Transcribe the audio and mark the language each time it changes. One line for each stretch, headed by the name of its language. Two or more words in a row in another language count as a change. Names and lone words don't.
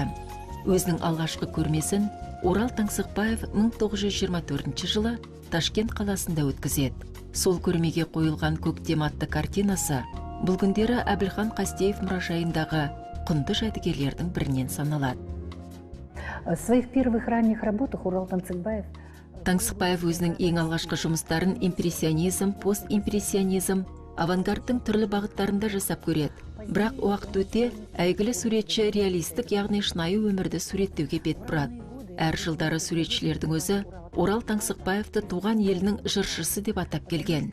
Kazakh: Өзінің алғашқы көрмесін Орал Таңсықбаев 1924 жылы Ташкент қаласында өткізеді. Сол көрмеге қойылған «Көктем» атты картинасы бұл күндері Әбілхан Қастеев мұражайындағы құнды жәдігерлердің бірінен саналады.
Russian: В своих первых ранних работах Орал
Kazakh: Таңсықбаев өзінің ең алғашқы жұмыстарын импрессионизм, постимпрессионизм, авангардтың түрлі бағыттарында жасап көреді. Бірақ уақыт өте әйгілі суретші реалистік, яғни шынайы өмірді суреттеуге бет бұрады. Әр жылдары суретшілердің өзі Орал Таңсықбаевты туған елінің жыршысы деп атап келген.